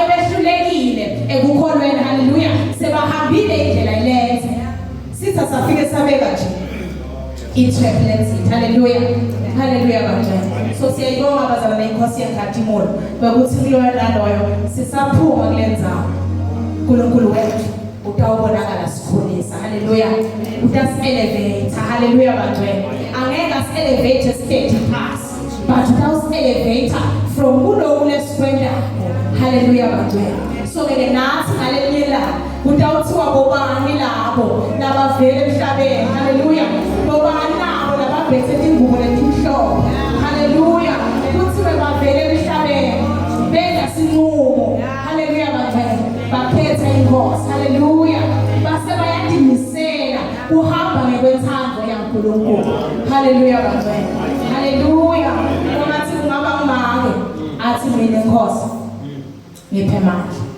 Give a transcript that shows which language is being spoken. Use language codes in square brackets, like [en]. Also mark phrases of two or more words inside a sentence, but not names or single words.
[ss] Labanye behlulekile ekukholweni haleluya sebahambile indlela ilenze sitha safike sabeka nje i-turbulence haleluya haleluya bantwana so siyayibonga abazalwane inkosi yeNkathimulo bekuthi kuloyo loyo sisaphuma kulenzayo uNkulunkulu wethu utawubonakala sikhulisa haleluya utasi-elevate haleluya bantwana angeke asi-elevate [en] state pass [ss] but utawusi-elevate from kuloku lesikwendako haleluya bantwana so ke nathi ngalelinye ilanga utawuthiwa bobani labo labavele emhlabeni haleluya bobani labo lababhethe ingubo letimhlophe haleluya kuthiwe bavele emhlabeni benza sinqumo haleluya bantwana bakhetha inkosi haleluya base bayadimisela uhamba ngekwenthando yaNkulunkulu haleluya bantwana haleluya ungathi kungaba ngake athi mina inkosi ngiphe manje